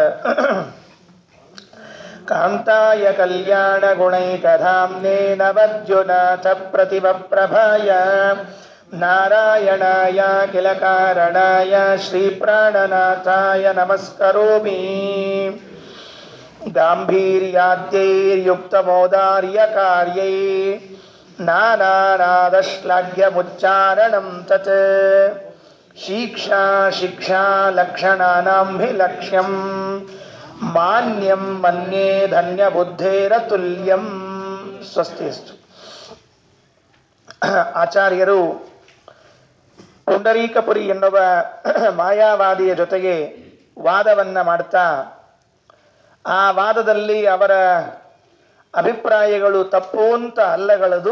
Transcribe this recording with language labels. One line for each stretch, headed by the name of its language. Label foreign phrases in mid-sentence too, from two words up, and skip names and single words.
Sanskrit: ಕಾಂತಾಯ ಕಲ್ಯಾಣಗುಣೈಕಧಾಮ್ನೇ ನವದ್ಯುನಾಥ ಪ್ರತಿಭಪ್ರಭಾಯ ನಾರಾಯಣಾಯ ಕಿಲ ಕಾರಣಾಯ ಶ್ರೀಪ್ರಾಣನಾಥಾಯ ನಮಸ್ಕರೋಮಿ ಗಾಂಭೀರ್ಯಾದ್ಯೈರ್ಯುಕ್ತಮೌದಾರ್ಯಕಾರ್ಯೈ ನಾನಾನಾದಶ್ಲಾಘ್ಯಮುಚ್ಚಾರಣಂ ತತ್ ಶಿಕ್ಷಾ ಲಕ್ಷಣಾನಾಂಭಿಲಕ್ಷ್ಯಂ ಮಾನ್ಯಂ ಮನ್ಯೇ ಧನ್ಯಬುದ್ಧೇರತುಲ್ಯಂ. ಸ್ವಸ್ತಿಸ್ತು.
Kannada: ಆಚಾರ್ಯರು ಪುಂಡರೀಕಪುರಿ ಎನ್ನುವ ಮಾಯಾವಾದಿಯ ಜೊತೆಗೆ ವಾದವನ್ನ ಮಾಡ್ತಾ ಆ ವಾದದಲ್ಲಿ ಅವರ ಅಭಿಪ್ರಾಯಗಳು ತಪ್ಪು ಅಂತ ಅಲ್ಲಗಳದು.